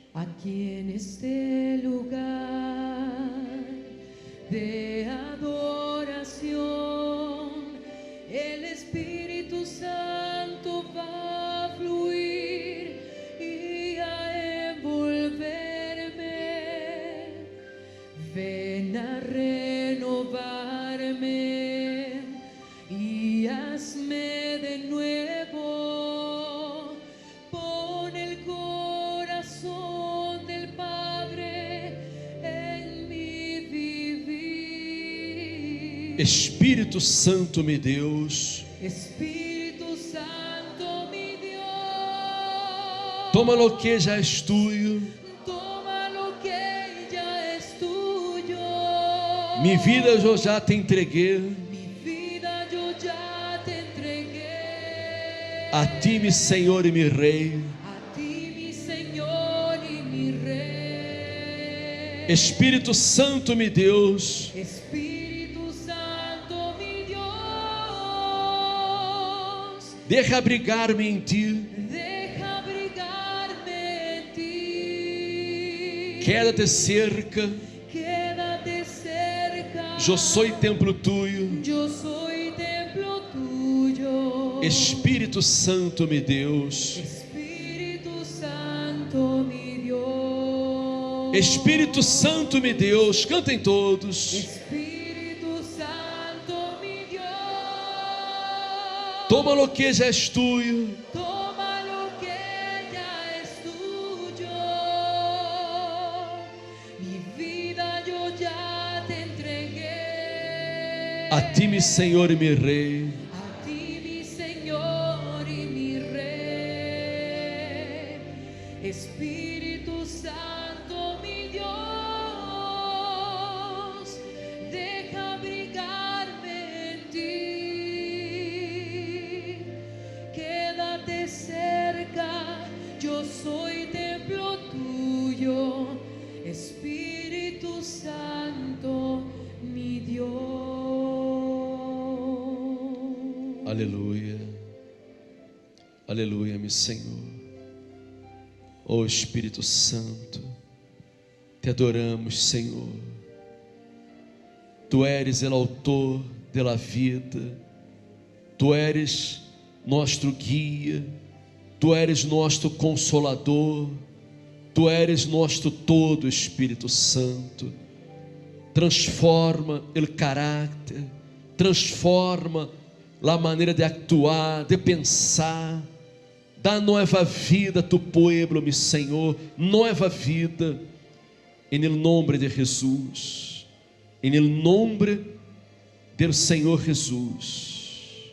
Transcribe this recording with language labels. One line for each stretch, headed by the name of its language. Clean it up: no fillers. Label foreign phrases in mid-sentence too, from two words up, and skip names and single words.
Portuguese: Aqui neste lugar de adoração, el Espírito Santo vai fluir e a envolver-me.
Spanish: Ven a renovar-me e hazme de nuevo. Pon el corazón del Padre en mi vivir.
Portuguese: Espírito Santo, meu Deus,
Spanish: Espírito Santo, mi Dios, toma lo que
Portuguese: já és
Spanish: tuyo. toma lo que ya es tuyo.
Portuguese: Minha vida eu já te entreguei.
Spanish: Mi vida yo ya te entregué.
Portuguese: A ti, meu Senhor e meu Rei.
Spanish: A ti, mi Señor y mi Rey.
Portuguese: Espírito Santo, meu Deus,
Spanish: Espírito Santo, mi Dios,
Portuguese: deixa abrigar-me em ti.
Spanish: deja abrigarme en ti. Quédate cerca. Quédate cerca.
Portuguese: Eu sou
Spanish: templo tuyo. Yo soy templo tuyo.
Portuguese: Espírito Santo, mi Deus.
Spanish: Espíritu Santo, mi Dios.
Portuguese: Espírito Santo, mi Deus. Cantem todos.
Spanish: Espíritu Santo, mi Dios. Toma lo que já és tuyo. Toma lo que ya es tuyo. Mi vida yo ya te entregué.
Portuguese: A ti, mi Senhor e mi Rei.
Spanish: A ti, mi Señor y mi Rey. Espíritu Santo, mi Dios, deja abrigarme en ti. Quédate cerca, yo soy templo tuyo. Espíritu Santo, mi Dios.
Portuguese: Aleluia. Aleluia, meu Senhor. Oh Espírito Santo, te adoramos, Senhor.
Spanish: Tu eres
Portuguese: o autor da vida.
Spanish: Tu eres
Portuguese: nosso guia.
Spanish: Tu eres
Portuguese: nosso consolador.
Spanish: Tu eres
Portuguese: nosso todo, Espírito Santo. Transforma o caráter, transforma a maneira de actuar, de pensar. Dá nova vida
Spanish: a tu pueblo,
Portuguese: meu Senhor, nova vida, em nome de Jesus, em nome do Senhor Jesus.